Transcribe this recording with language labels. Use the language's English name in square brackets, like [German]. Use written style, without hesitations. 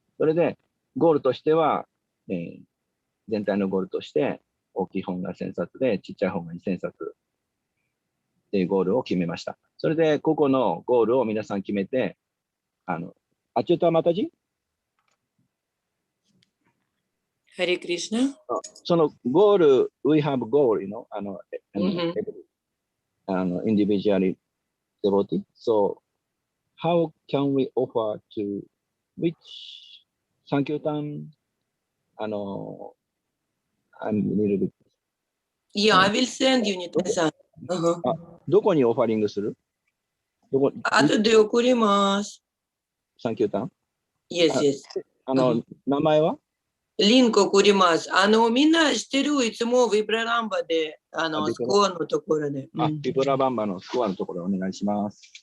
[Japanese] それで、ゴールとしては、全体のゴールとして、大きい本が1000冊で、ちっちゃい本が2000冊っていうゴールを決めました。それで、個々のゴールを皆さん決めて、アチュータマタジハレクリシナそのゴール、 [English] we have goal, individually devotee. So, how can we offer to which Sankirtan, I'm a little bit. Yeah, I will send you, Nita-san. [Japanese] どこにオファリングする？後で送ります。サンキュータン？ [English] Yes, yes. [Japanese] 名前は？リンク送ります。みんな知ってる、いつもビブラランバで、スコアのところで。ビブラバンバのスコアのところお願いします。